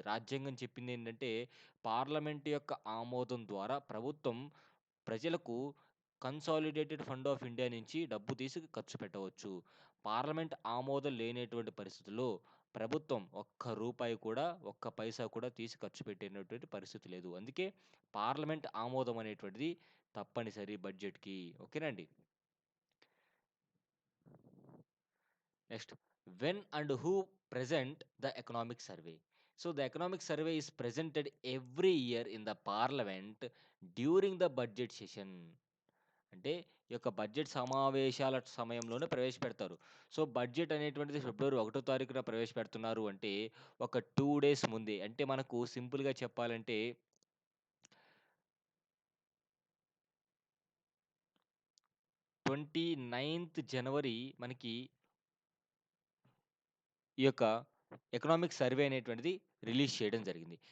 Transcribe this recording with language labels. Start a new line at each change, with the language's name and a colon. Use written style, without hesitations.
Telugu: రాజ్యాంగం చెప్పిందేంటంటే, పార్లమెంట్ యొక్క ఆమోదం ద్వారా ప్రభుత్వం ప్రజలకు కన్సాలిడేటెడ్ ఫండ్ ఆఫ్ ఇండియా నుంచి డబ్బు తీసి ఖర్చు పెట్టవచ్చు. పార్లమెంట్ ఆమోదం లేనటువంటి పరిస్థితుల్లో ప్రభుత్వం ఒక్క రూపాయి కూడా, ఒక్క పైసా కూడా తీసి ఖర్చు పెట్టేటటువంటి పరిస్థితి లేదు. అందుకే పార్లమెంట్ ఆమోదం అనేటువంటిది తప్పనిసరి బడ్జెట్‌కి. ఓకేనండి.
English: Next, when and who present the economic survey? So, the economic survey is presented every year in the parliament during the budget session.
Telugu: అంటే ఈ యొక్క బడ్జెట్ సమావేశాల సమయంలోనే ప్రవేశపెడతారు. సో, బడ్జెట్ అనేటువంటిది ఫిబ్రవరి 1 తారీఖున ప్రవేశపెడుతున్నారు అంటే, ఒక 2 డేస్ ముందే అంటే మనకు సింపుల్‌గా చెప్పాలంటే 29థ్ జనవరి మనకి ఈ యొక్క ఎకనామిక్ సర్వే అనేటువంటిది రిలీజ్ చేయడం జరిగింది.